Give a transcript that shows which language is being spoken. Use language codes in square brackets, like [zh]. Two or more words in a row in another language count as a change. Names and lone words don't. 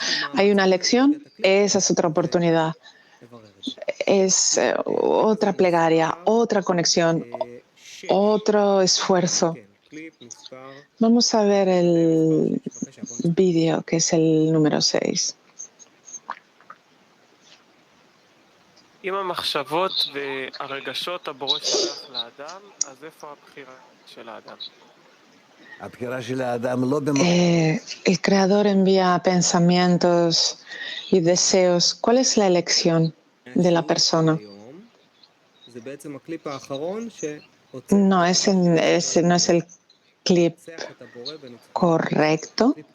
[es] Hay una lección, esa es otra oportunidad. Es otra plegaria, otra conexión, otro esfuerzo. Vamos a ver el vídeo que es el número 6. [he] אם המחשבות והרגשות הבורא שולח לאדם, אז איפה הבחירה של האדם? [es] El Creador envía pensamientos y deseos. ¿Cuál es la elección de la persona? No, ese no es el clip correcto.